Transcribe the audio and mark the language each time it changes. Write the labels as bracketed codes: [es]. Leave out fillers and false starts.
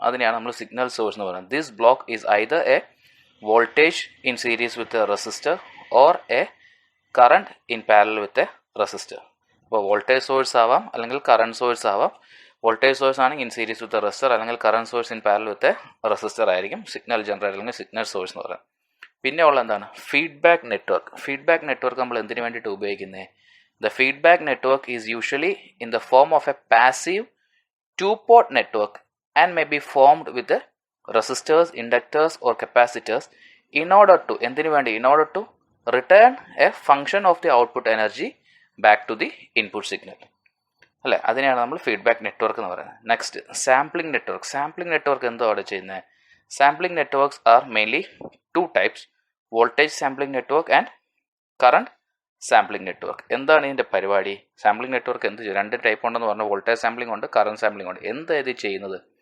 [ml] അതിനെയാണ് നമ്മൾ signal source എന്ന് പറയുന്നത്. [en] This block is either a voltage in series with a resistor or a current in parallel with a resistor. [ml] അപ്പോൾ voltage source ആവാം, അല്ലെങ്കിൽ current source ആവാം. Voltage source ആണെങ്കിൽ ഇൻ സീരീസ് വിത്ത് റെസിസ്റ്റർ, അല്ലെങ്കിൽ current source in parallel with resistor ആയിരിക്കും signal generator അല്ലെങ്കിൽ signal source എന്ന് പറയുന്നത്. പിന്നെ ഉള്ള എന്താണ്? Feedback network. ഫീഡ്ബാക്ക് നെറ്റ്വർക്ക് നമ്മൾ എന്തിനു വേണ്ടിയിട്ട് ഉപയോഗിക്കുന്നത്? [en] The feedback network is usually in the form of a passive two-port network and may be formed with resistors, inductors or capacitors in order to return a function of the output energy back to the input signal. [ml] അല്ലേ, അതിനെയാണ് നമ്മൾ feedback network എന്ന് പറയുന്നത്. Next, sampling network. Sampling network എന്തോ അവിടെ ചെയ്യുന്നത്? [en] sampling networks are mainly two types: voltage sampling network [ml] and current sampling network. എന്താണ് ഇതിൻ്റെ പരിപാടി? സാമ്പിളിംഗ് നെറ്റ്വർക്ക് എന്ത് ചെയ്യും? രണ്ട് ടൈപ്പ് ഉണ്ടെന്ന് പറഞ്ഞാൽ വോൾട്ടേജ് സാമ്പിളിംഗ് ഉണ്ട്, കറണ്ട് സാമ്പിളിംഗ് ഉണ്ട്. എന്താ ഇത് ചെയ്യുന്നത്?